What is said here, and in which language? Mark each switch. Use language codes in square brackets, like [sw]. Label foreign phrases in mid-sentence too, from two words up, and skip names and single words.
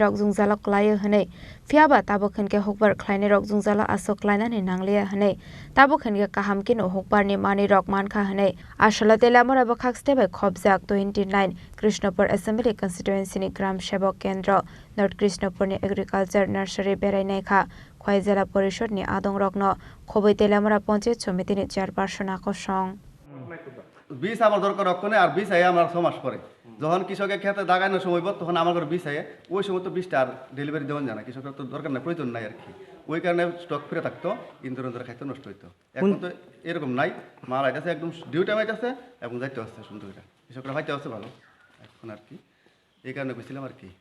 [trp] Rok Jungjalak Layo Hene Fiaba Tabok Henke Hukbar Khlainai Rok Jungjala Asok Laina ni Nanglia Hene Tabok Henke Kahamkin o Hukbar ni Mani Rok Mankha Hene Ashala Telamara Bakakstebe Khobjak 29 Krishnapur Assembly Constituency ni Gram Sebak Kendra North Krishnapur ni Agriculture Nursery Berainai kha Khwaijela Porishod ni Adong Rokno Khoboi Telamara Panchayat Samiti ni Chairperson Akosong [bn] বীজ আমার দরকার রক্ষণে আর বীজ আইয়া আমার 6 মাস পরে যখন কৃষকের খেতে দাগানোর সময় তখন আমার ঘরে বীজ আইয়া ওই সময় তো বীজটা আর ডেলিভারি দেওয়া যায় না কৃষকের তো দরকার নাই প্রয়োজন নাই আর কি ওই কারণে স্টক ফিরে থাকতো ইন্দুর খাইতে নষ্ট হইতো এখন তো এরকম নাই মাল আইতাছে একদম [en] due time [bn] আইতাছে এবং যাইতে হচ্ছে সুন্দর করে কৃষকরা খাইতে হচ্ছে ভালো এখন আর কি এই কারণে কইছিলাম আর কি